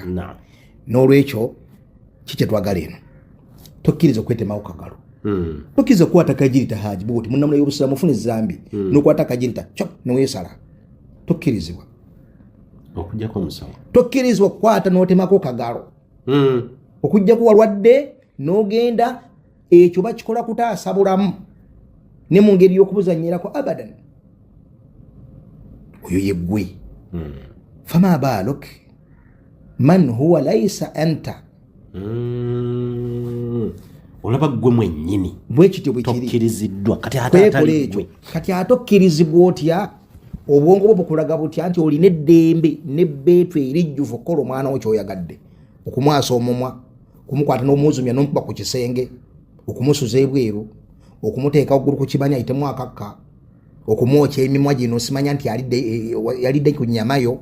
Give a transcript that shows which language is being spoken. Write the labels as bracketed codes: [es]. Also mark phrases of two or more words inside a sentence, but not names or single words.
[lg] N'olwekyo kikye twagala eno tokkiriza okwetemawo kagalo, tokkiriza okukwata kagirita haji bwoti munnamula y'obusiramu ofuna ezambi n'okwata kagirita cop neweesala, tokkirizibwa okujjako omusawo, tokkirizibwa okukwata n'otemako kagalo okujjaku walwadde n'ogenda ekyo bakikola kutaasa bulamu ne mu ngeri y'okubuzannyirako abadan. oyo yeggwe [ar] فما بالك من هو ليس أنت, [lg] olaba gwe mwennyini bwekityo bwekiri tokkiriziddwa kati ate okkirizibwa otya, obwongo bwo bukulaga butya nti olina eddembe nebbeetu erijjuvu okukola omwana wo kyoyagadde, okumwasa omumwa, okumukwata n'omuzumya n'omukuba ku kisenge, okumusuza ebweru, okumuteeka waggulu ku kibanya ayitemu akakka, okumwokya emimwa gino simanya nti yalidde ku nnyamayo.